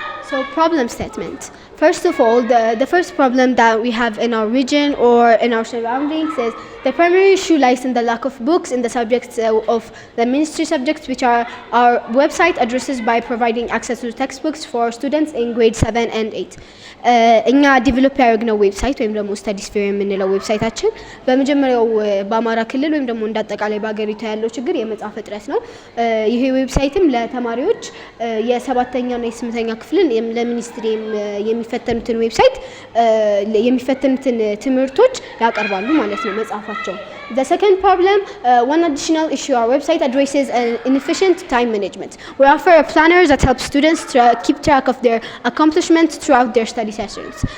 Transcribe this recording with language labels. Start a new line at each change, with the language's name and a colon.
English: So problem statement. First of all, the first problem that we have in our region or in our surroundings is the primary issue lies in the lack of books in the subjects of the ministry subjects, which our website addresses by providing access to textbooks for students in grade 7 and 8.
Amharic: እኛ ዲቨሎፕ ያደረግነው ዌብሳይት ወይም ደግሞ StudySphere የምንለው ዌብሳይታችን በመጀመሪያው በአማራ ክልል ወይም ደግሞ እንዳጠቃላይ በአገሪቱ ያለው ችግር የመጽሐፍ እጥረት ነው። ይሄ ዌብሳይትም ለተማሪዎች የ7ኛ እና የ8ኛ ክፍልን ለሚኒስትሪ የሚፈተኑትን ዌብሳይት የሚፈተኑትን ትምህርቶች ያቀርባሉ ማለት ነው መጽሐፋቸው።
English: The second problem, one additional issue our website addresses inefficient time management. We offer a planner that helps students keep track of their accomplishments throughout their study sessions.